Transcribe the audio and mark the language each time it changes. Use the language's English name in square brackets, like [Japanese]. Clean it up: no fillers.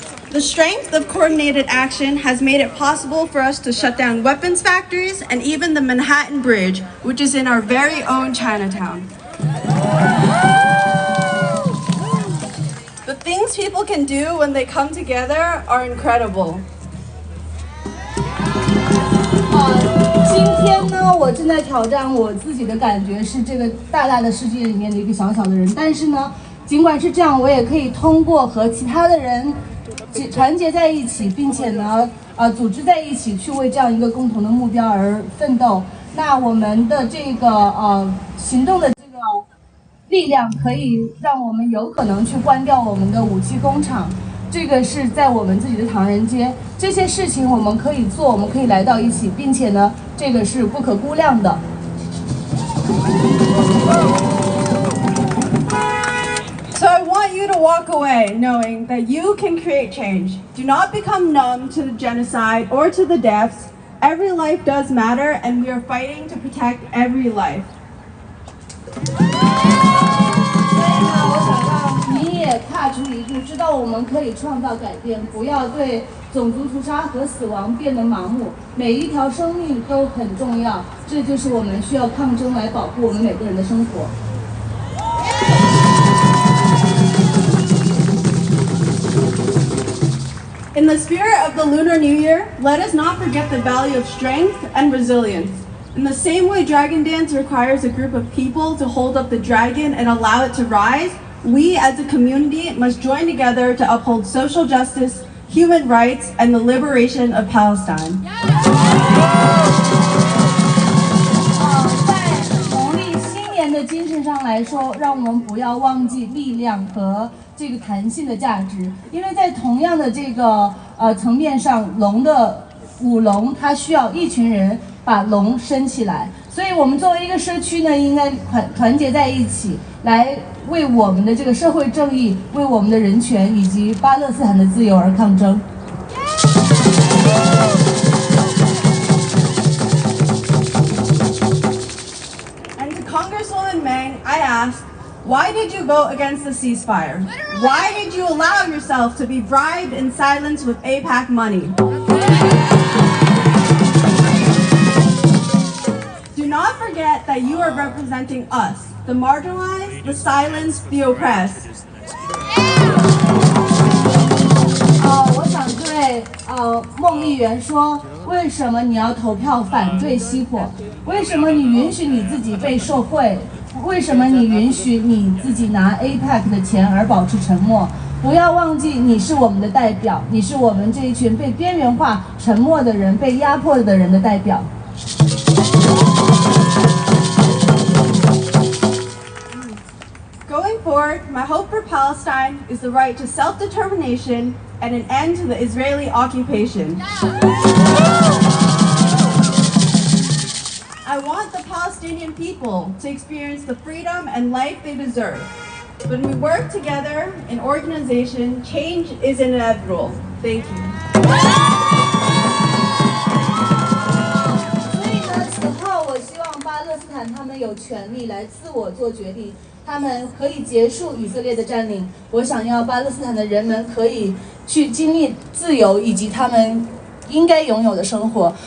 [English] The strength of coordinated action has made it possible for us to shut down weapons factories and even the Manhattan Bridge, which is in our very own Chinatown. The things people can do when they come together are incredible. [Chinese] 今天呢，我正在挑战我自己的感觉是这个大大的世界里面的一个小小的人，但是呢，尽管是这样，我也可以通过和其他的人团结在一起，并且呢，组织在一起去为这样一个共同的目标而奋斗。那我们的这个行动的这个力量，可以让我们有可能去关掉我们的武器工厂。这个是在我们自己的唐人街，这些事情我们可以做，我们可以来到一起，并且呢，这个是不可估量的。 [English] So I want you to walk away knowing that you can create change. Do not become numb to the genocide or to the deaths. Every life does matter, and we are fighting to protect every life. [Chinese] 所以呢，我想让你也踏出一步，知道我们可以创造改变，不要对种族屠杀和死亡变得盲目。每一条生命都很重要，这就是我们需要抗争来保护我们每个人的生活。 [English] In the spirit of the Lunar New Year, let us not forget the value of strength and resilience. In the same way dragon dance requires a group of people to hold up the dragon and allow it to rise, we as a community must join together to uphold social justice, human rights, and the liberation of Palestine. [Chinese] 在农历新年的精神上来说，让我们不要忘记力量和这个弹性的价值，因为在同样的这个层面上，舞龙它需要一群人把龙升起来，所以我们作为一个社区呢，应该团结在一起，来为我们的这个社会正义、为我们的人权以及巴勒斯坦的自由而抗争。 [English] And to Congresswoman Meng, I ask, why did you vote against the ceasefire? Why did you allow yourself to be bribed and silenced with AIPAC money? Do not forget that you are representing us, the marginalized, the silenced, the oppressed. [Chinese] 我想对孟议员说，为什么你要投票反对熄火？为什么你允许你自己被受贿？为什么你允许你自己拿 AIPAC 的钱而保持沉默？不要忘记，你是我们的代表，你是我们这一群被边缘化、沉默的人、被压迫的人的代表。 [English] Going forward, my hope for Palestine is the right to self-determination and an end to the Israeli occupation. I want the Palestinian people to experience the freedom and life they deserve. When we work together in organization, change is inevitable. Thank you. [Chinese] 所以呢，此后我希望巴勒斯坦他们有权利来自我做决定，他们可以结束以色列的占领。我想要巴勒斯坦的人们可以去经历自由以及他们应该拥有的生活。